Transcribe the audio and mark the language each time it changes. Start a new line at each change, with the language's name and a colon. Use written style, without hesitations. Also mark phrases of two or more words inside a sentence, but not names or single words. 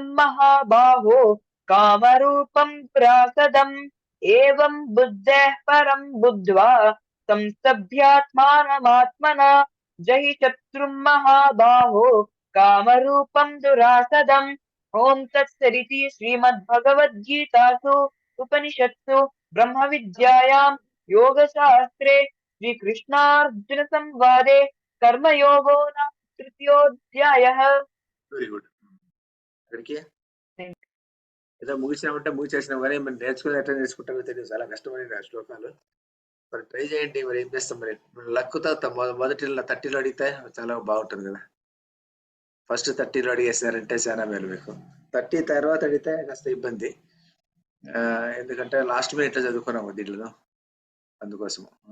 Sanskrit: महाबाहो कामरूपं दुरासदम् एवं बुद्धेः परं बुद्ध्वा संस्तभ्यात्मानमात्मना जहि शत्रुं महाबाहो कामरूपं दुरासदम् ओम तत्सदिति श्रीमद्भगवद्गीतासु उपनिषत्सु ब्रह्मविद्यायां योगशास्त्रे श्रीकृष्णार्जुन संवादे कर्मयोगो नाम तृतीयोऽध्यायः
Telugu: వెరీ గుడ్ అక్కడికి ఏదో ముగిసినామంటే ముగిసేసినాం కానీ మరి నేర్చుకుని ఎట్లా నేర్చుకుంటామో తెలియదు చాలా కష్టమైన శ్లోకాలు మరి ట్రై చేయండి మరి ఏం చేస్తాం మరి లక్కుతో మొదటి 30లో అడిగితే చాలా బాగుంటుంది కదా ఫస్ట్ 30లో అడిగేసారంటే చాలా మేలు మీకు 30 తర్వాత అడిగితే కాస్త ఇబ్బంది ఎందుకంటే
English: last minute
Telugu: చదువుకున్నాము దీంట్లో అందుకోసము